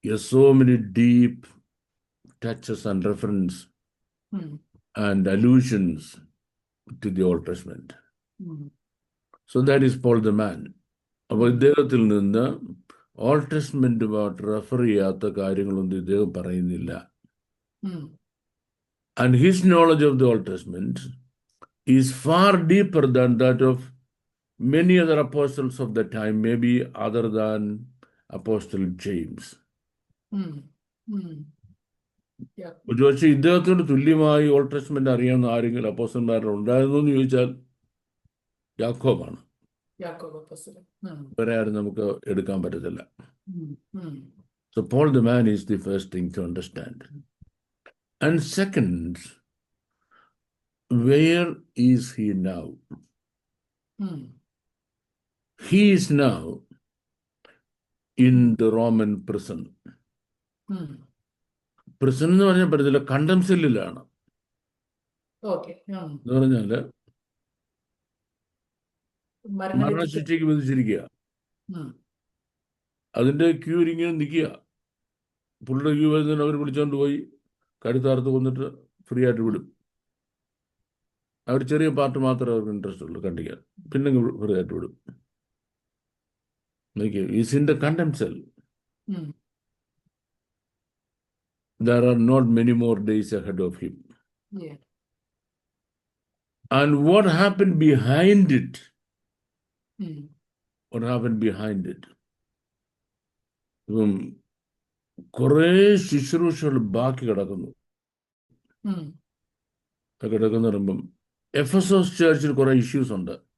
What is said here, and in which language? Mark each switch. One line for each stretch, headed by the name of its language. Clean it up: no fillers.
English: So many deep touches and reference um, and allusions to the Old Testament. Um, so that is Paul the man. അപ്പോൾ ഉം,
Malayalam: ഇദ്ദേഹത്തിൽ നിന്ന് old ടെസ്റ്റ്മെന്റുമായിട്ട് refer ചെയ്യാത്ത കാര്യങ്ങളൊന്നും ഇദ്ദേഹം പറയുന്നില്ല. ഉം,
English: And his knowledge of the Old Testament is far deeper than that of many other apostles of the time, maybe other than Apostle James. Um, um. Yeah.
Malayalam: ഒരുപക്ഷെ ഇദ്ദേഹത്തോട് തുല്യമായി ഓൾഡ് ടെസ്റ്റ്മെന്റ് അറിയാവുന്ന ആരെങ്കിലും അപ്പോസ്റ്റലന്മാരിൽ ഉണ്ടായിരുന്നു എന്ന് ചോദിച്ചാൽ യാക്കോബാണ്. യാക്കോബ് അപ്പോസ്തലൻ. ഉം, വേറെ ആരും നമുക്ക് എടുക്കാൻ പറ്റത്തില്ല. ഉം, ഉം,
English: So Paul the man is the first thing to understand. And second, where is he now? Um, He is now in the Roman prison. Um.
Malayalam: പ്രിസൺ എന്ന് പറഞ്ഞാൽ പറ്റത്തില്ല, കണ്ടം സെല്ലിലാണ്. ഓക്കെ. ഉം. എന്ന് പറഞ്ഞാല് മരണവിധിക്ക്. മരണശിക്ഷയ്ക്ക് വിധിച്ചിരിക്കുക. ഉം, അതിന്റെ ക്യൂ ഇങ്ങനെ നിൽക്കുക. പുള്ളിയുടെ ക്യൂ വരുന്നതിന് അവർ വിളിച്ചോണ്ട് പോയി കഴുത്താർത്ത് കൊന്നിട്ട് ഫ്രീ ആയിട്ട് വിടും. അവർ ചെറിയ പാർട്ട് മാത്രമേ അവർക്ക് ഇൻട്രസ്റ്റ് ഉള്ളൂ കണ്ടിക്കാൻ, പിന്നെ ഫ്രീ ആയിട്ട് വിടും.
English: Is in the condemned cell. Um, There are not many more days ahead of him. yeah. And what happened behind it? Um, What happened behind it?
Malayalam: ഇപ്പം കുറേ ശുശ്രൂഷകൾ ബാക്കി കിടക്കുന്നു. ഉം, കിടക്കുന്ന പറയുമ്പം എഫെസോസ് ചർച്ചിൽ കുറെ ഇഷ്യൂസ് ഉണ്ട്.